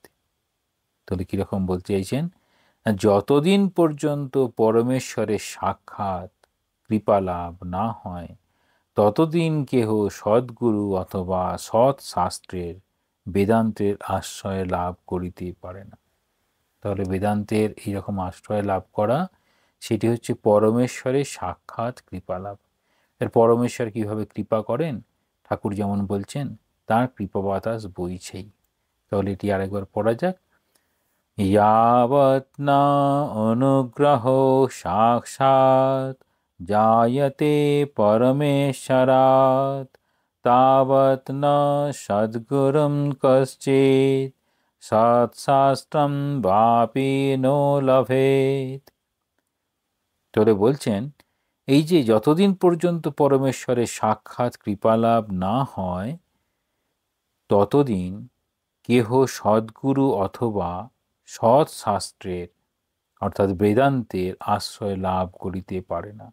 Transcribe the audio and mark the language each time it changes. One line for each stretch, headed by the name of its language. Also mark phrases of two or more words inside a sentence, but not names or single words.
Bangla: তাহলে কীরকম বলতে চাইছেন, যতদিন পর্যন্ত পরমেশ্বরের সাক্ষাৎ কৃপালাভ না হয় ততদিন কেহ সদ্গুরু অথবা সৎশাস্ত্রের বেদান্তের আশ্রয় লাভ করিতে পারে না। তাহলে বেদান্তের এইরকম আশ্রয় লাভ করা সেটি হচ্ছে পরমেশ্বরের সাক্ষাৎ কৃপা লাভ। এর পরমেশ্বর কিভাবে কৃপা করেন, ঠাকুর যেমন বলছেন তার কৃপা বাতাস বইছেই। তাহলে এটি আরেকবার পড়া যাক।
Sanskrit: यावत् न अनुग्रहो साक्षात् जायते परमेश्वरात् तावत् न सद्गुरुं कश्चित् সৎশাস্ত্রম বাপি নো লভেত।
Bangla: তাহলে বলছেন এই যে যতদিন পর্যন্ত পরমেশ্বরের সাক্ষাৎ কৃপালাভ না হয় ততদিন কেহ সদ্গুরু অথবা সৎশাস্ত্রের অর্থাৎ বেদান্তের আশ্রয় লাভ করিতে পারে না।